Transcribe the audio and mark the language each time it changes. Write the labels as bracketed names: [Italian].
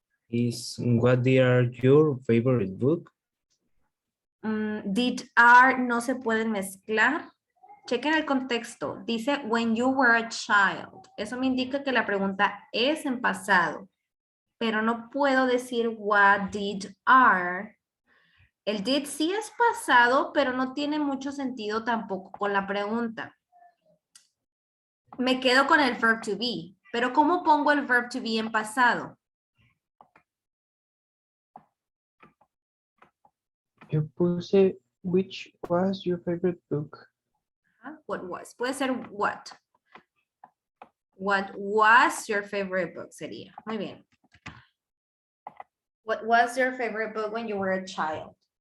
[English] Is what are your favorite book? [Spanish] Did, are no se pueden mezclar. Chequen el contexto. Dice [English] when you were a child. [Spanish] Eso me indica que la pregunta es en pasado. Pero no puedo decir [English] what did are. [Spanish] El did sí es pasado, pero no tiene mucho sentido tampoco con la pregunta. Me quedo con el verb to be. Pero ¿cómo pongo el verb to be en pasado? Yo puse, [English] which was your favorite book? What was. [Spanish] Puede ser [English] what. What was your favorite book [Spanish] sería. Muy bien. [English] What was your favorite book when you were a child?